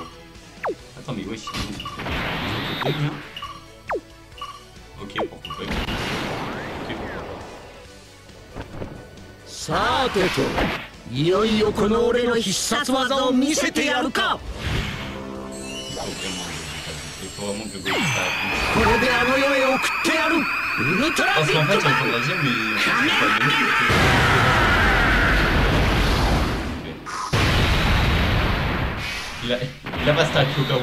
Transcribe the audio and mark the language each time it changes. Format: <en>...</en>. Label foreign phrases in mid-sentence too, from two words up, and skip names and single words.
<fr>Attends mais wesh, il est où? Ok, pourquoi pas. Ok, pourquoi pas.</fr> <ja>Sateto, iyoiyo kono ore no hissatsuwaza o misete yaru ka.</ja> <fr>Il faut vraiment que Goku parce qu'en fait, il faut la dire, mais il a pas stack au cas où.</fr>